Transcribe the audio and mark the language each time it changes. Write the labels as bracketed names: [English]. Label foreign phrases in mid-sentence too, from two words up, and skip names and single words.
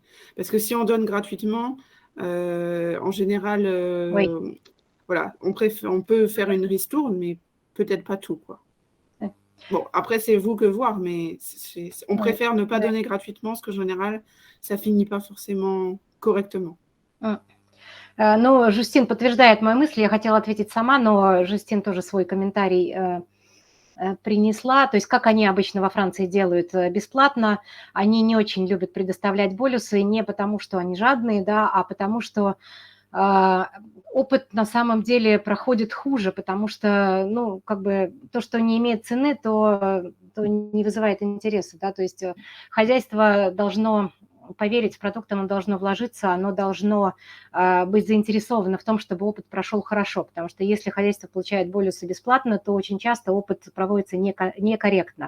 [French] Parce que si on donne gratuitement, en général, oui. Voilà, on peut faire une ristourne, mais peut-être pas tout, quoi. Ouais. Bon, après, c'est vous que voir, mais on préfère ne pas donner gratuitement, parce qu'en général, ça finit pas forcément correctement. [Russian] Ну, Жустин подтверждает мою мысль, я хотела ответить сама, но Жустин тоже свой комментарий принесла, то есть как они обычно во Франции делают бесплатно, они не очень любят предоставлять болюсы не потому, что они жадные, да, а потому что опыт на самом деле проходит хуже, потому что, ну, как бы то, что не имеет цены, то не вызывает интереса, да, то есть хозяйство должно поверить в продукт, оно должно вложиться, оно должно быть заинтересовано в том, чтобы опыт прошел хорошо, потому что если хозяйство получает болюсы бесплатно, то очень часто опыт проводится некорректно.